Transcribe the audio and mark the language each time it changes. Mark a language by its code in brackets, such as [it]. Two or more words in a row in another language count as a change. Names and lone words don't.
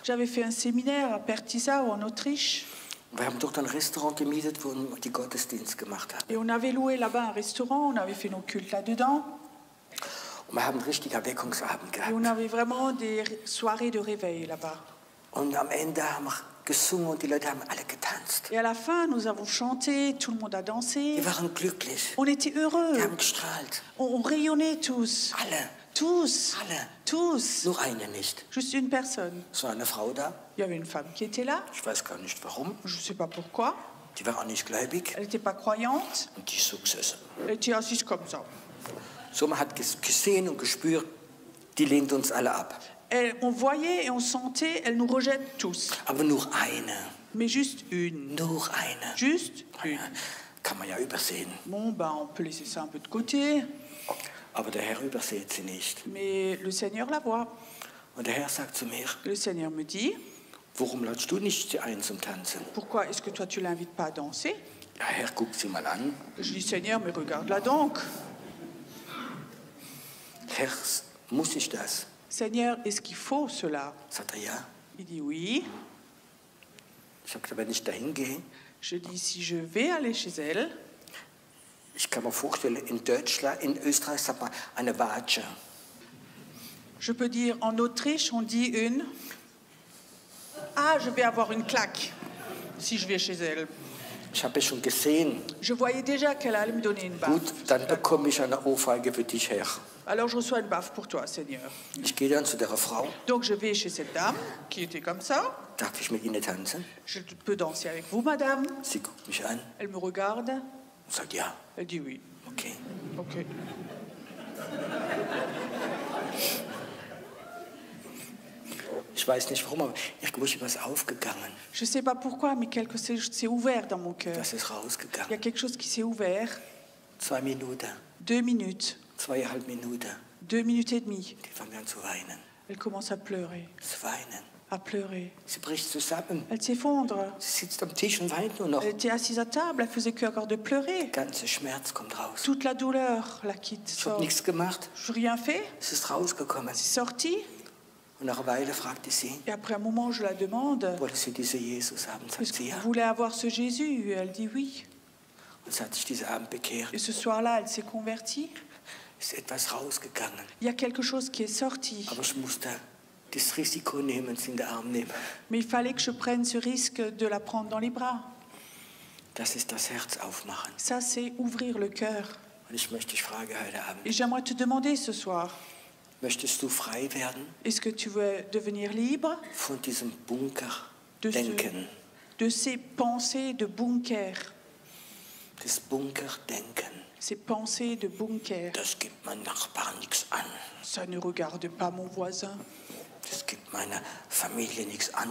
[fr] J'avais fait un séminaire à Pertisau, en Autriche, [de] Wir haben dort ein Restaurant gemietet, wo wir die Gottesdienst gemacht haben. [fr] et on avait loué là-bas un restaurant, on avait fait nos cultes là-dedans, [de] Und wir haben einen richtigen Erweckungsabend [fr] et on [de] gehabt. [fr] avait vraiment des soirées de réveil là-bas. [de] Und am Ende haben wir gesungen und die Leute haben alle getanzt. [fr] Et à la fin, nous avons chanté, tout le monde a [de] Die [fr] dansé, [de] waren glücklich. [fr] on était [de] Die [fr] heureux, [de] haben gestrahlt. [fr] on rayonnait tous, [de] Alle. [fr] tous, [de] Alle. [fr] tous, [de] Nur eine nicht. [fr] juste une personne. [de] Es war eine Frau da. [fr] Il y avait une femme qui était là, [de] Ich weiß gar nicht warum. [fr] je ne sais pas pourquoi, [de] Die war auch nicht gläubig. [fr] elle n'était pas croyante, [de] Und die ist so gesessen. [fr] elle était assise comme ça. [de] So, man hat gesehen und gespürt, die lehnt uns alle ab. [fr] On voyait et on sentait, elle nous rejette tous, [de] Aber nur eine. [fr] mais juste une. [de] Nur eine. [fr] Juste une. [de] Ja, kann man ja übersehen. [fr] Bon, ben, on peut laisser ça un peu de côté, [de] Aber der Herr übersieht sie nicht. [fr] mais le Seigneur la voit. [de] Und der Herr sagt zu mir, [fr] Le Seigneur me dit, [de] warum ladest du nicht sie ein zum Tanzen? [fr] pourquoi est-ce que toi tu l'invites pas à danser? [de] Ja, Herr, guck sie mal an. [fr] Je dis, Seigneur, mais regarde-la donc. [de] Herr, muss ich das? [fr] Seigneur, est-ce qu'il faut cela? [de] Sagt er, ja. [fr] Il dit oui. [de] Ich habe gesagt, wenn ich da hingehe, [fr] Je dis, si je vais aller chez elle, [de] ich kann mir vorstellen, in Deutschland, in Österreich sagt man eine Watsche. [fr] je peux dire, en Autriche, on dit une. Ah, je vais avoir une claque si je vais chez elle. [de] Ich habe es schon gesehen. [fr] Je voyais déjà qu'elle allait me donner une baffe. [de] Gut, dann bekomme ich eine Ohrfeige für dich, Herr. [fr] Alors je reçois une baffe pour toi, Seigneur. [de] Ich gehe dann zu der Frau. [fr] Donc je vais chez cette dame qui était comme ça. [de] Darf ich mit Ihnen tanzen? [fr] Je peux danser avec vous, madame. [de] Sie guckt mich an [fr] Elle me regarde. [de] und sagt, ja, [fr] Elle dit oui. [de] okay. [fr] Ok. [de] Ich weiß nicht warum, aber irgendwo ist was aufgegangen. [fr] Je ne sais pas pourquoi, mais quelque chose s'est ouvert dans mon cœur. [de] Das ist [fr] Il y a [de] rausgegangen. [fr] quelque chose qui s'est ouvert. [de] 2 Minuten, [fr] 2 minutes. [de] 2,5 Minuten. [fr] 2 minutes et demie. [de] Die fangen an zu weinen. [fr] Elle commence à pleurer, [de] zu weinen. [fr] à pleurer. [de] Sie bricht zusammen. [fr] Elle s'effondre. [de] Sie sitzt am Tisch und weint nur noch. [fr] Elle était assise à table, elle faisait que encore de pleurer. [de] Der ganze Schmerz kommt raus. [fr] Toute la douleur la quitte. [de] Ich habe nichts gemacht. [fr] Je n'ai rien fait, [de] Es ist rausgekommen. [fr] c'est sorti. [de] Und nach einer Weile fragte sie, [fr] Et après un moment, je la demande, [de] wolltest du diesen Jesus haben? Sagt [fr] est-ce que [de] sie ja. [fr] vous voulez avoir ce Jésus? Elle dit oui. [de] Und sie hat sich diesen Abend bekehrt. [fr] Et ce soir-là, elle s'est convertie. [de] Ist etwas rausgegangen. [fr] Il y a quelque chose qui est sorti. [de] Aber ich musste das Risiko nehmen, sie in den Arm nehmen. [fr] Mais il fallait que je prenne ce risque de la prendre dans les bras. [de] Das ist das Herz aufmachen. [fr] Ça, c'est ouvrir le cœur. [de] Und ich möchte dich fragen heute Abend, [fr] Et j'aimerais te demander ce soir, [de] möchtest du frei werden [fr] est-ce que tu veux devenir libre [de] von diesem [fr] de, [de] Bunkerdenken? [fr] de ces pensées de bunker? [de] Das Bunkerdenken, [fr] Ces pensées de bunker. [de] das gibt meinem Nachbarn nichts an. [fr] Ça ne regarde pas mon voisin. [de] Das gibt meiner Familie nichts an.